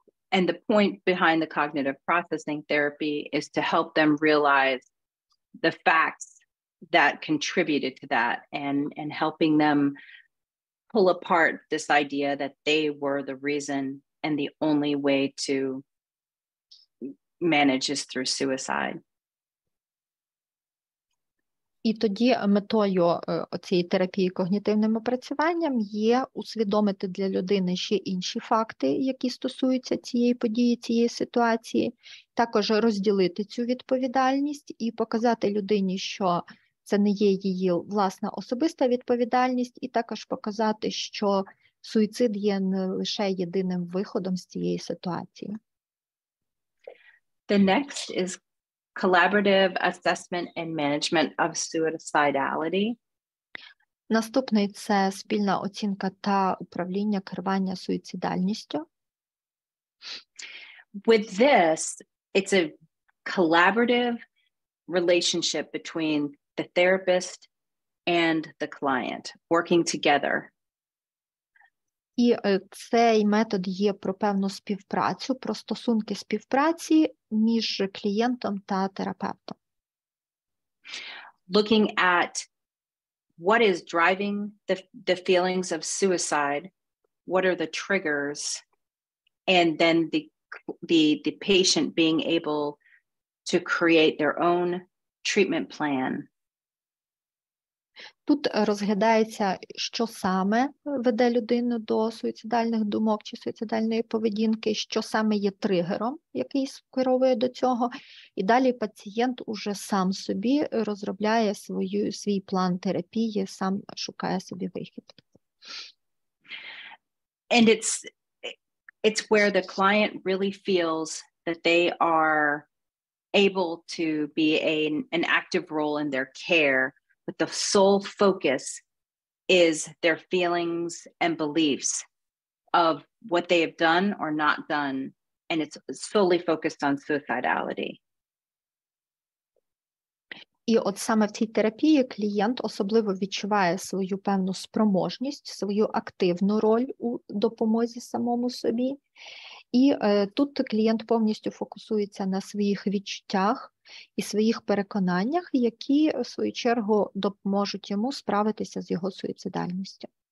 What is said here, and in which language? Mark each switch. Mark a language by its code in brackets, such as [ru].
[en] And the point behind the cognitive processing therapy is to help them realize the facts that contributed to that and helping them pull apart this idea that they were the reason and the only way to manage is through suicide. [uk] І тоді метою цієї терапії когнітивним опрацюванням є усвідомити для людини ще інші факти, які стосуються цієї події, цієї ситуації, також розділити цю відповідальність і показати людині, що це не є її власна особиста відповідальність, і також показати, що суїцид є не лише єдиним виходом з цієї ситуації. [en] The next is collaborative assessment and management of suicidality. [uk] Наступний – це спільна оцінка та управління керування суїцидальністю. [en] With this, it's a collaborative relationship between the therapist and the client, working together. [uk] І цей метод є про певну співпрацю, про стосунки співпраці між клієнтом та терапевтом. [en] Looking at what is driving the feelings of suicide, what are the triggers, and then the patient being able to create their own treatment plan. [uk] Тут розглядається, що саме веде людину до суїцидальних думок чи суїцидальної поведінки, що саме є тригером, який скеровує до цього, і далі пацієнт уже сам собі розробляє свій план терапії, сам шукає собі вихід. [en] And it's where the client really feels that they are able to be an active role in their care, but the sole focus is their feelings and beliefs of what they have done or not done, and it's solely focused on suicidality. [uk] І от саме в цій терапії клієнт особливо відчуває свою певну спроможність, свою активну роль у допомозі самому собі. І тут клієнт повністю фокусується на своїх відчуттях і своїх переконаннях, які, в свою чергу, допоможуть йому справитися з його суїцидальністю.